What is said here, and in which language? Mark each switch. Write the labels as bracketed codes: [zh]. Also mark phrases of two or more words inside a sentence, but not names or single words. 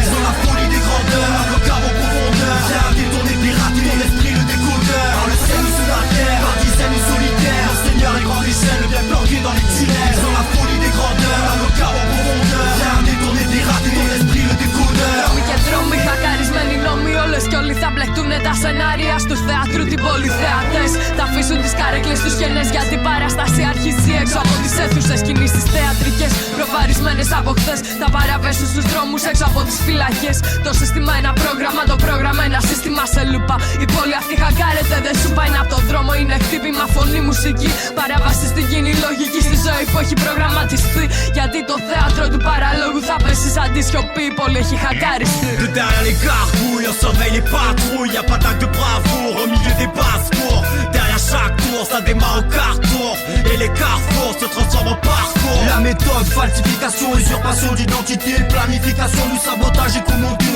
[fr] Dans la folie des grandeurs, avocat en profondeur, viens détourner, pirater ton esprit le décodeur. Par le ciel ou sous la terre, par dizaines ou solitaires, nos seigneurs et grande échelle, bien planqués dans les tunnels. Dans la folie des grandeurs, avocat en profondeur, viens détourner, pirater ton esprit le décodeur. [el] Δρόμοι και δρόμοι, χακαρισμένοι νόμοι, όλες κι όλοι θα μπλεχτούνε τα σενάρια στους θεάτρου την πόλη. Θεατές θα αφήσουν τις καρέκλες τους κενές, γιατί η παράσταση αρχίζει έξω από τις αίθουσες. Κινήσεις θεατρικές, προβαρισμένες από χθες, θα παραβέσουν στους δρόμους έξω από τις φυλακές. Το σύστημα ένα πρόγραμμα, το πρόγραμμα ένα σύστημα σε λούπα. Η πόλη αυτή χακάρεται, δεν σου πάει από τον δρόμο. Είναι χτύπημα, φωνή, μουσική. Παράβαση στην κοινή λογική, στη ζωή που έχει προγραμματιστεί. Γιατί το θέατρο του παραλόγου θα πέσει σαν τη σιωπή. Η πόλη έχει χακάριστεί. [fr] De derrière les gargouilles, on surveille les patrouilles. Y'a pas d'acte de bravoure au milieu des basses-cours. Derrière chaque tour, ça démarre au carrefour. Et les carrefours se transforment en parcours. La méthode, falsification, usurpation d'identité, planification du sabotage et commenté.